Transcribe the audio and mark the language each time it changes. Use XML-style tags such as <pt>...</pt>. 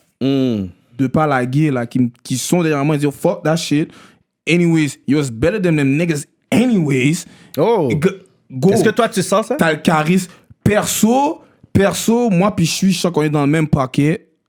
<fr>De pas laguer, là, qui sont derrière moi et disent</fr> <en>fuck that shit. Anyways, you're better than them niggas anyways. Oh. Go.</en> <fr>Est-ce que toi, tu sens ça? T'as le charisme. Perso, moi puis je sens qu'on est dans le même paquet.</fr>